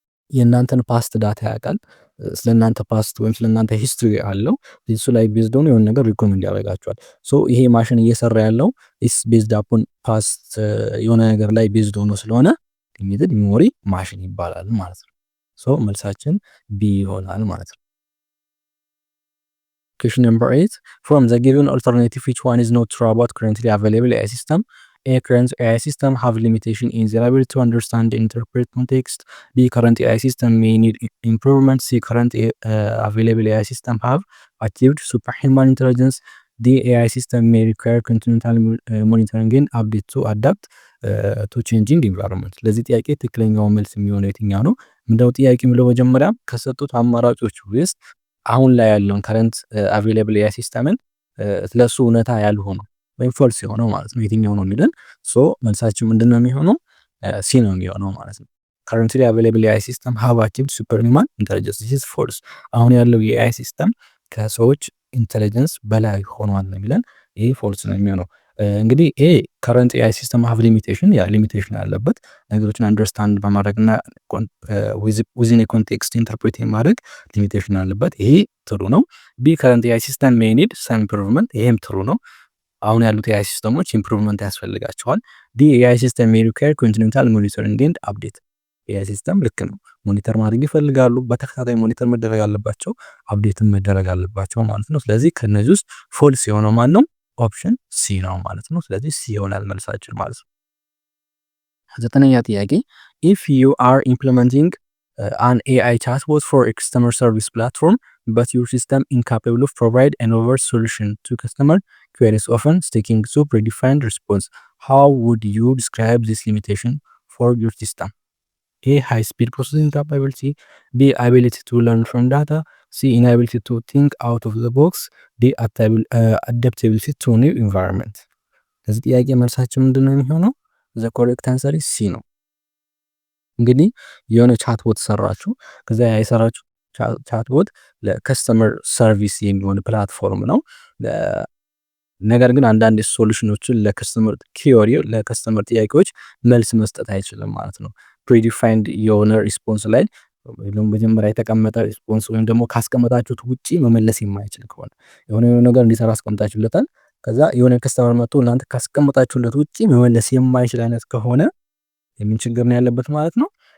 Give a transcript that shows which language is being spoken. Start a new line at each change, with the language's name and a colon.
Amharic: የእናንተን ፓስት ዳታ ያውቃል። ስለእናንተ ፓስት ወይም ስለእናንተ ሂስትሪ አለው። እሱ ላይ ቤዝድ ሆኖ የሆነ ነገር ሪኮሜንድ ያደርጋቸዋል። ሶ ይሄ ማሽን እየሰራ ያለው ኢስ ቤዝድ አፖን ፓስት የሆነ ነገር ላይ ቤዝድ ሆኖ ስለሆነ ሊሚትድ ሜሞሪ ማሽን ይባላል ማለት ነው። ሶ መልሳችን ቢ ይሆናል ማለት ነው።
English: Question number 8. From the given alternative, which one is not true about currently available AI system? A. Current AI system have limitation in their ability to understand and interpret context. B. Current AI system may need improvement. C. Current available AI system have achieved superhuman intelligence. D. AI system may require continual monitoring and update to adapt to changing environment.
Amharic: ለዚህ ጥያቄ ትክክለኛው መልስ የሚሆነው የትኛው ነው? ምንድነው ጥያቄ የሚለው መጀመሪያ ከሰጡት አማራጮች ውስጥ አሁን ላይ ያለውን ከረንት አቬሌብል ኤአይ ሲስተምን ስለሱ እውነታ ያልሆነው ወይም ፎልስ የሆነው ማለት ነው የትኛው ነው የሚለን። ሶ መልሳችን ምንድነው የሚሆነው? ሲ ነው የሚሆነው ማለት ነው።
English: currently available AI system have achieved superhuman intelligence. this is false.
Amharic: አሁን ያለው የኤአይ ሲስተም ከሰዎች ኢንተለጀንስ በላይ ሆኗል ነው የሚለን። ይሄ ፎልስ ነው የሚሆነው። እንግዲህ ይሄ ከረንት ኤአይ ሲስተም have limitation ያ ሊሚቴሽን ያለበት ነገሮችን አንደርስታንድ በማድረግና
English: within a context
Amharic: ኢንተርፕሬት ማድረግ ሊሚቴሽን አለበት። ይሄ ትሩ ነው። ቢ ከረንት ኤአይ ሲስተም
English: may need some improvement
Amharic: ይሄም ትሩ ነው። አሁን ያሉት ኤአይ ሲስተሞች ኢምፕሩቭመንት ያስፈልጋቸዋል። ዲ ኤአይ ሲስተም
English: may require continual monitoring and update
Amharic: ኤአይ ሲስተም ልክ ነው፣ ሞኒተር ማድረግ ይፈልጋሉ። በተከታታይ ሞኒተር መደረግ አለባቸው፣ አፕዴትም መደረግ አለባቸው ማለት ነው። ስለዚህ ከነዚህ ውስጥ ፎልስ የሆነው ማን ነው? ኦፕሽን ሲ ነው ማለት ነው። ስለዚህ ሲ ይሆናል መልሳችን ማለት ነው። ዘጠነኛ ጥያቄ
English: if you are implementing an AI chatbot for a customer service platform but your system incapable of provide an over solution to customer queries often sticking to predefined response, how would you describe this limitation for your system? A. High speed processing capability. B. Ability to learn from data. C. Inability to think out of the box. D. Adaptability to new environment.
Amharic: ለዚህ ጥያቄ መልሳችን ምንድነው የሚሆነው?
English: the correct answer is C
Amharic: ነው። እንግዲህ የሆነ ቻትቦት ሰራችሁ፣ ከዛ የሰራችሁ ቻትቦት ለከስተመር ሰርቪስ የሚሆን ፕላትፎርም ነው። ነገር ግን አንዳንድ ሶሉሽኖችን ለከስተመር ኪዮሪ ለከስተመር ጥያቄዎች መልስ መስጠት አይችልም ማለት ነው። ፕሪዲፋይንድ የሆነ ሪስፖንስ ላይ ወይም መጀመሪያ የተቀመጠ ሪስፖንስ ወይም ደግሞ ካስቀመጣችሁት ውጪ መመለስ የማይችል ከሆነ የሆነ ነገር እንዲሰራ አስቀምጣችሁለታል፣ ከዛ የሆነ ከስተመር መጥቶ እናንተ ካስቀመጣችሁለት ውጪ መመለስ የማይችል አይነት ከሆነ የምን ችግር ነው ያለበት ማለት ነው?